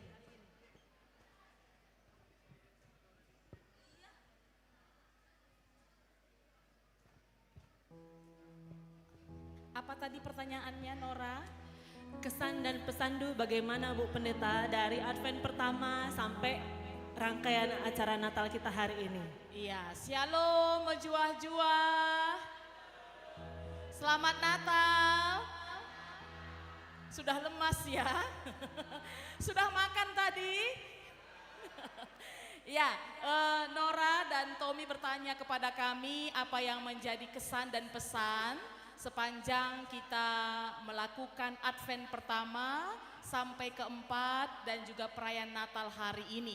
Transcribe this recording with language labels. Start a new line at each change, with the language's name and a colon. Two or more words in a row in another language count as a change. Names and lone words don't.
Indonesian: Apa tadi pertanyaannya, Nora? Kesan dan pesan dulu bagaimana Bu Pendeta dari Advent pertama sampai rangkaian acara Natal kita hari ini. Iya,
Batak Karo: shalom juah-juah.
Indonesian: Selamat Natal. Sudah lemas ya? Sudah makan tadi? Ya, Nora dan Tommy bertanya kepada kami apa yang menjadi kesan dan pesan sepanjang kita melakukan Advent pertama sampai keempat dan juga perayaan Natal hari ini.